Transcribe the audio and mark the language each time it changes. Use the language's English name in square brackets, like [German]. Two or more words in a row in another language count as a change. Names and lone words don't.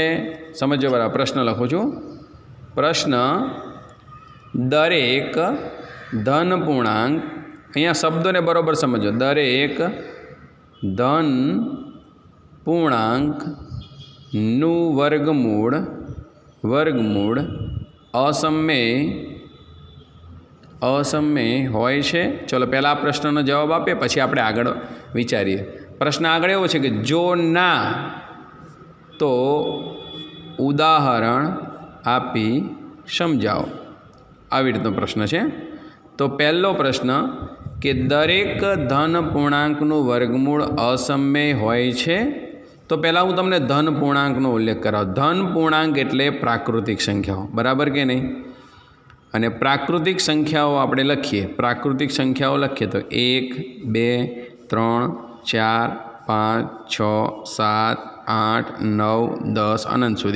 [Gujarati] સમજો બરાબર, પ્રશ્ન લખું છું. પ્રશ્ન: દરેક ધન પૂર્ણાંક, અહીંયા શબ્દોને બરાબર સમજો, દરેક ધન પૂર્ણાંકનું વર્ગમૂળ અસમય અસમય હોય છે। ચલો પહેલા આ પ્રશ્નનો જવાબ આપીએ પછી આપણે આગળ વિચારીએ। પ્રશ્ન આગળ એવો છે કે જો ના તો ઉદાહરણ આપી સમજાઓ। આવી રીતનો પ્રશ્ન છે। તો પહેલો પ્રશ્ન કે દરેક ધન પૂર્ણાંકનું વર્ગમૂળ અસમય હોય છે। તો પહેલાં હું તમને ધન પૂર્ણાંકનો ઉલ્લેખ કરાવું। ધન પૂર્ણાંક એટલે પ્રાકૃતિક સંખ્યાઓ, બરાબર કે નહીં? અને પ્રાકૃતિક સંખ્યાઓ આપણે લખીએ, પ્રાકૃતિક સંખ્યાઓ લખીએ તો 1 2 3 4 5 6 7 8 9 10 અનંત સુધી।